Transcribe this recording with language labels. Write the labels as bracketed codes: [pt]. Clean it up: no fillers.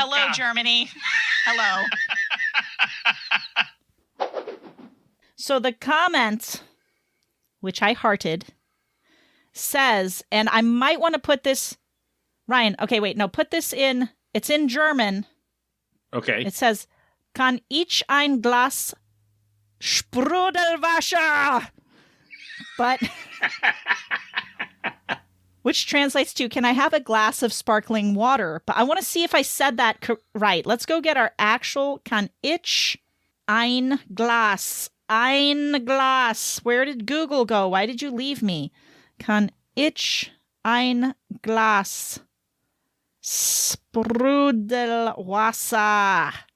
[en] Hello, Germany. Hello. So the comment, which I hearted, says, and I might want to put this, Ryan, okay, wait, no, put this in, it's in German. Okay. [de] It says, kann ich ein Glas Sprudelwasser? [en] But, which translates to, can I have a glass of sparkling water? But I want to see if I said that right. Let's go get our actual, [de] kann ich ein Glas? Ein Glas. [en] Where did Google go? Why did you leave me? [de] Kann ich ein Glas Sprudelwasser